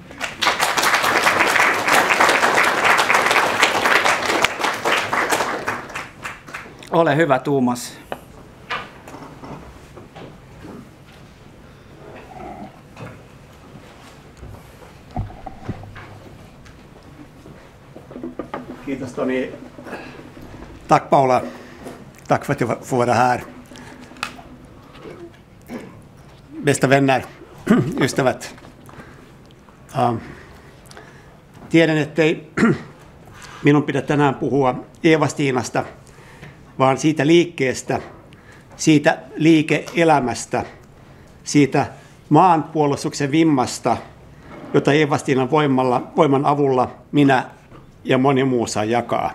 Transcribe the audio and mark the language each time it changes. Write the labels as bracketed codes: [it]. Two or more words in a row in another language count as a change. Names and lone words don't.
[fi] Ole hyvä, Tuumas. Kiitos Toni. [sv] Tack Paula. Tack för att jag får vara här. Bästa vänner, [fi] ystävät. Tiedän, ettei minun pidä tänään puhua Eevastiinasta, vaan siitä liikkeestä, siitä liike-elämästä, siitä maanpuolustuksen vimmasta, jota Eevastiinan voiman avulla minä ja moni muu saa jakaa.